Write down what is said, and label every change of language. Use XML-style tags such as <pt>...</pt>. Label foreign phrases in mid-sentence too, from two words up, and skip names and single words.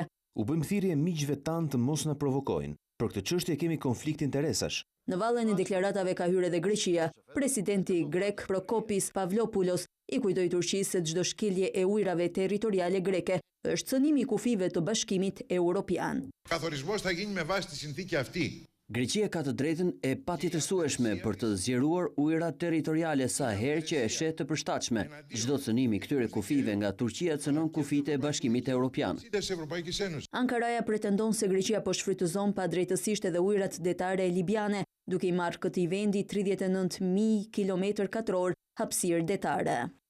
<sq>U bëjmë thirrje miqve tanë të mos na provokojnë. Për këtë çështje kemi konflikt interesash. Në vallën e deklaratave ka hyrë edhe Greqia. Presidenti grek Prokopis Pavlopoulos i kujtoi Turqisë se çdo shkelje e ujrave territoriale greke është cënimi i kufive të Bashkimit Evropian.</sq> <el>Καθορισμός θα γίνει με βάση τη συνθήκη αυτή.</el> <sq>Greqia ka të drejtën e patjetërsueshme për të zgjeruar ujërat territoriale sa herë që e shet të përshtatshme. Çdo cënim i këtyre kufive nga Turqia cënon kufit e Bashkimit Evropian. Ankaraja pretendon se Greqia po shfrytëzon padrejtësisht edhe ujërat detare libiane, duke i marrë këtij vendi 39.000 km2 hapësirë detare.</sq>